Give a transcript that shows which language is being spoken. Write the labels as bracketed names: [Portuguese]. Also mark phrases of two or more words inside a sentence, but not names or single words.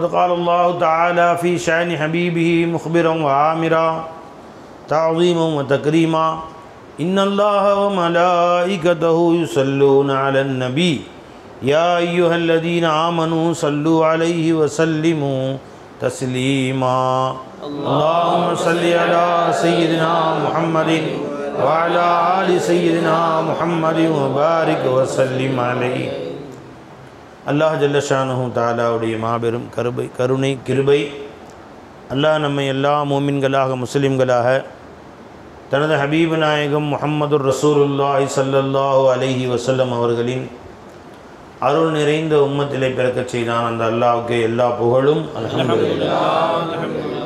[Arabic] قال الله تعالى في شأن حبيبه مخبرا وآمرا تعظيما وتكريما إن الله وملائكته يصلون على النبي يا أيها الذين آمنوا صلوا عليه وسلموا تسليما اللهم صل على سيدنا محمد وعلى آل سيدنا محمد وبارك وسلم عليه. [Tamil] அல்லாஹ் [Arabic] جل شأنه [Tamil] தஆலாவுடைய மாபெரும் கருணை கிருபை அல்லாஹ் நம்மை எல்லா மூமின்களாக முஸ்லிம்களாக தனது ஹபீபு நாயகம் [Arabic] محمد رسول الله صلى الله عليه وسلم [Tamil] அவர்களின் அருள் நிறைந்த உம்மத்திலே பிறக்கச் செய்தான் அந்த அல்லாஹ்வுக்கு எல்லா புகழும் [Arabic] الحمد لله.